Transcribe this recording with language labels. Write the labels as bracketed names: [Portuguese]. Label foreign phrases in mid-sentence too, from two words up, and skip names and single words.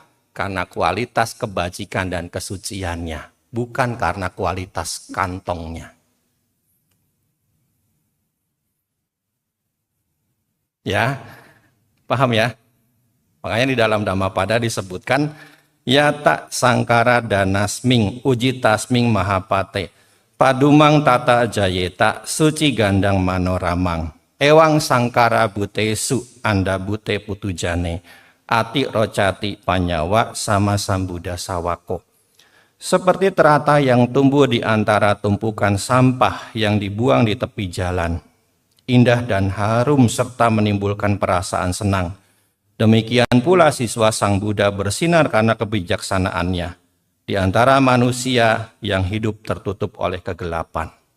[Indonesian] Karena kualitas kebajikan dan kesuciannya, bukan karena kualitas kantongnya. Ya, paham ya? Makanya di dalam Dhammapada disebutkan, [Pali] Yata sangkara danasming ujitasming mahapate, padumang tata jayeta suci gandang manoramang, ewang sangkara butesu anda bute putujane, ati rocati panyawa sama Sambuddha sawako. [Indonesian] Seperti terata yang tumbuh di antara tumpukan sampah yang dibuang di tepi jalan. Indah dan harum serta menimbulkan perasaan senang. Demikian pula siswa Sang Buddha bersinar karena kebijaksanaannya. Di antara manusia yang hidup tertutup oleh kegelapan.